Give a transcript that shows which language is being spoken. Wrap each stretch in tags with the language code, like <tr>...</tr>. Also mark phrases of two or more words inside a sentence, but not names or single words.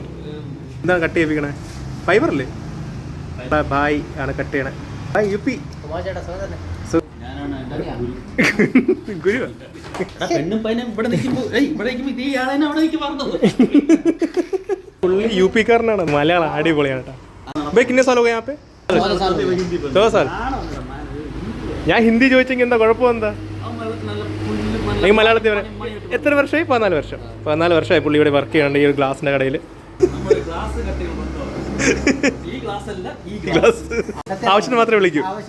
<ml>എന്താണ് കട്ട് ചെയ്യിപ്പിക്കണേ? ഫൈബർ അല്ലേ? ഭായ് ആണ് കട്ട് ചെയ്യണേ. ഭായ് UP ഗുരു. പുള്ളി UP കാരനാണ്. മലയാളം അടിപൊളിയാണ് കേട്ടോ.</ml> <hi>भाई कितने साल हो गए यहाँ पे? 2 साल.</hi> <ml>ഞാൻ ഹിന്ദി ചോദിച്ചെങ്കിൽ എന്താ കുഴപ്പം? എന്താ എനിക്ക് മലയാളത്തിൽ പറയാം. എത്ര വർഷമായി? 14 വർഷമായി പുള്ളി ഇവിടെ വർക്ക് ചെയ്യാണ്ട് ഈ ഒരു ഗ്ലാസിൻ്റെ കടയിൽ. ഗ്ലാസ് ആവശ്യത്തിന് മാത്രമേ വിളിക്കൂ.</ml>